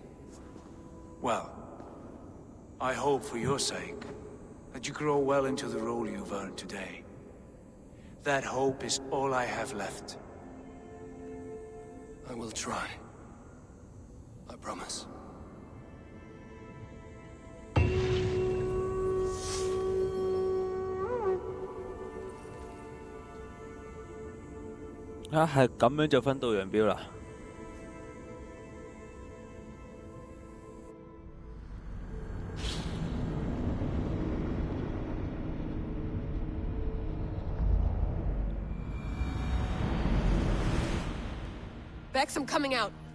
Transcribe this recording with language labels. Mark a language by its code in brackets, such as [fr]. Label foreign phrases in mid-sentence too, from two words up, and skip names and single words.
[en] Well, I hope for your sake that you grow well into the role you've earned today. That hope is all I have left. I will try. I promise. [yue] 係咁樣就分道揚鑣啦。 [en] Bex, I'm coming out.